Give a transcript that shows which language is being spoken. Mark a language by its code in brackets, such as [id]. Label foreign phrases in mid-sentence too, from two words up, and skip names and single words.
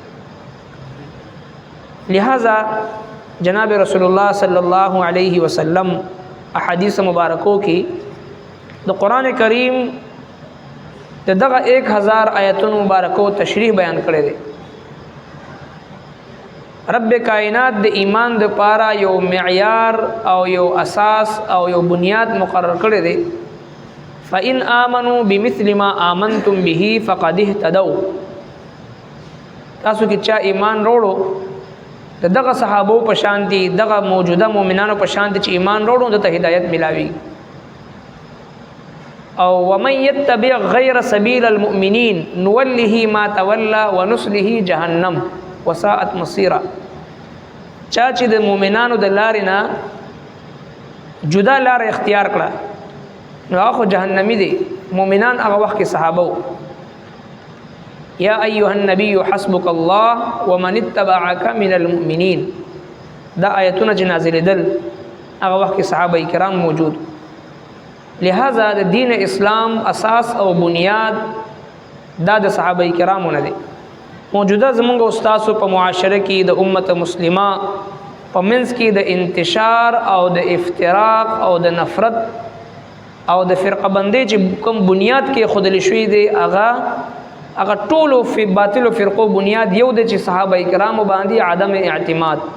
[ps] لہذا جناب رسول الله [ar] صلی الله علیه وسلم [ps] احادیث مبارکو کې د قرآن کریم دغه 1000 آیاتونو مبارکو تشریح بیان کړي دي. رب کائنات د ایمان د پاره یو معیار او یو اساس او یو بنیاد مقرر کړی دی. [ar] فإن آمنوا بمثل ما آمنتم به فقد اهتدوا. [ps] تاسو کې چا ایمان وروړو دغه صحابو په شان دي، دغه موجوده مؤمنانو په شان دي چې ایمان وروړو د هدایت ملاوي. [ar] او ومن يتبع غير سبيل المؤمنين نوله ما تولى ونصله جهنم وساءت مصيرا. [ps] چا چې د مؤمنانو د لارې نه جدا لار اختیار کړه نو هغه جهنمی دي. مؤمنان هغه وخت کې صحابه [ar] یا ایها النبی حسبک الله ومن اتبعك من المؤمنین، [ps] دا آیتونه چې نازل دل هغه وخت کې صحابه کرام موجود. لہذا د دین اسلام اساس او بنیاد دا د صحابه کرامو نه دي. موجوده زمونږ استادو په معاشره کې د امت مسلمه په منځ کې د انتشار او د افتراق او د نفرت او د فرقه بندۍ چې کوم بنیاد کې خودل شوی دی، هغه ټولو فی باطل او فرقو بنیاد یو د چې صحابه کرامو باندې عدم اعتماد.